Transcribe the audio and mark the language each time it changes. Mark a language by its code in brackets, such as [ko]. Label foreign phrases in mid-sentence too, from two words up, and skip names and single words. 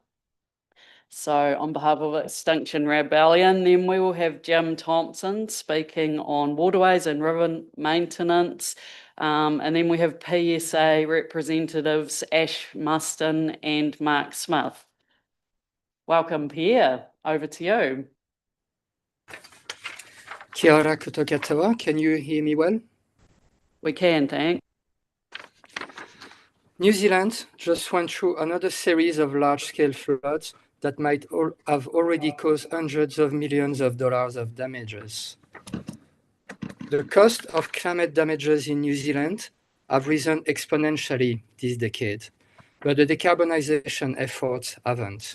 [en] So on behalf of Extinction Rebellion, then we will have Jim Thompson speaking on waterways and river maintenance. And then we have PSA representatives Ash Muston and Mark Smith. Welcome, Pierre. Over to you. [mi] Kia ora koutou katoa. [en] Can you hear me well? We can, thanks. New Zealand just went through another series of large-scale floods that might have already caused hundreds of millions of dollars of damages. The cost of climate damages in New Zealand have risen exponentially this decade, but the decarbonization efforts haven't.